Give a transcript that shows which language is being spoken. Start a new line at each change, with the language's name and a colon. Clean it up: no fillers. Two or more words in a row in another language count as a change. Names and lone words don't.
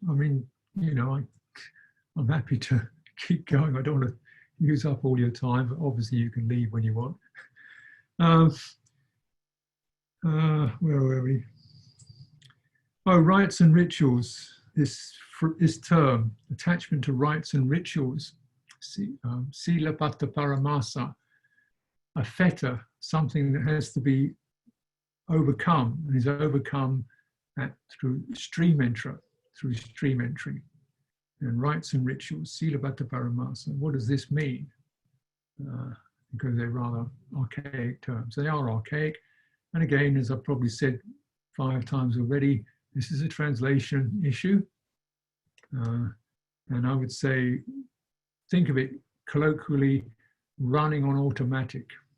English: I mean, you know, I'm happy to keep going. I don't want to use up all your time, but obviously you can leave when you want. Where were we? Oh, rites and rituals. This term, attachment to rites and rituals,
Pali: sila pata paramasa,
English: a fetter, something that has to be overcome, and is overcome through stream entry, and rites and rituals,
Pali: sila pata paramasa.
English: What does this mean? Because they're rather archaic terms. They are archaic, and again, as I've probably said 5 times already, this is a translation issue. And I would say, think of it colloquially, running on automatic.